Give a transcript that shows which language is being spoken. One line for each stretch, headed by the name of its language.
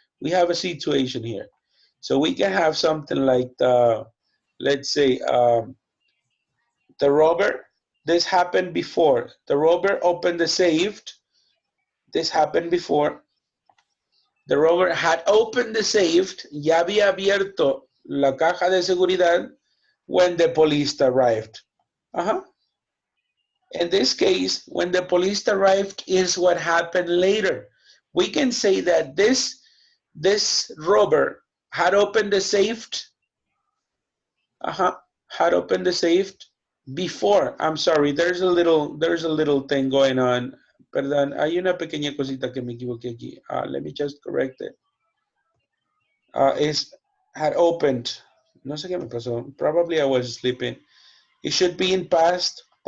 English: We have a situation here. So we can have something like let's say the robber. This happened before. The robber opened the safe. This happened before. The robber had opened the safe.
Spanish: Ya había abierto la caja de seguridad
English: when the police arrived. Uh-huh. In this case, when the police arrived is what happened later. We can say that this robber had opened the safe, had opened the safe before. I'm sorry, there's a little thing going on.
Spanish: Perdón, hay una pequeña cosita que me equivoqué aquí.
English: Let me just correct it. Is had opened.
Spanish: No sé qué me pasó.
English: Probably I was sleeping. It should be in past,